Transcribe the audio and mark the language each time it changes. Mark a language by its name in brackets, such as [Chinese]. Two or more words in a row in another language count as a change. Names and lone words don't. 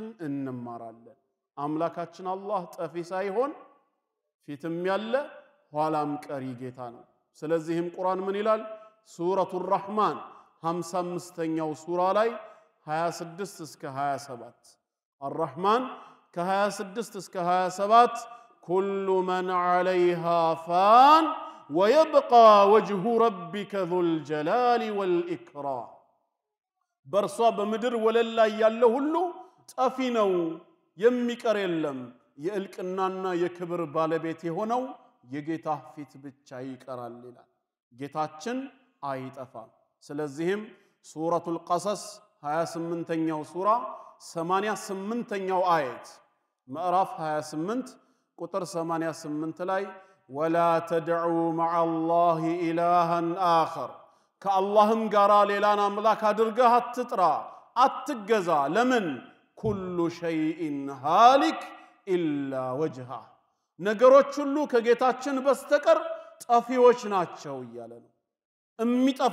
[Amharic] እንማራለን አምላካችን አላህ ጠፊ ሳይሆን ፊትም ያለ ኋላም ቀሪ ጌታ ነው ስለዚህም ቁርአን ምን ይላል ሱረቱር ረህማን 55ኛው ሱራ ላይ 26 እስከ 27 الرحمن ከ26 እስከ 27 [Arabic] كل من عليها فان ويبقى وجه ربك ذو الجلال والإكرام [Amharic] በርሷ በምድር ወለል ላይ ያለው ሁሉ ጠፊ ነው የሚቀር የለም የእልቅናና የክብር ባለቤት የሆነው የጌታ ፊት ብቻ ይቀራል ይላል ጌታችን አይጠፋም ስለዚህም ሱረቱል ቀሰስ 28ኛው ሱራ 88ኛው አየት ምዕራፍ 28 ቁጥር 88 ላይ [Arabic] ولا تدعوا مع الله إلها آخر [Amharic] ከአላህም ጋራ ሌላን አምላክ አድርገህ አትጥራ አትገዛ ለምን [Arabic] كل شيء هالك إلا وجهه [Amharic] ነገሮች ሁሉ ከጌታችን በስተቀር ጠፊዎች ናቸው እያለ ነው የሚጠፋ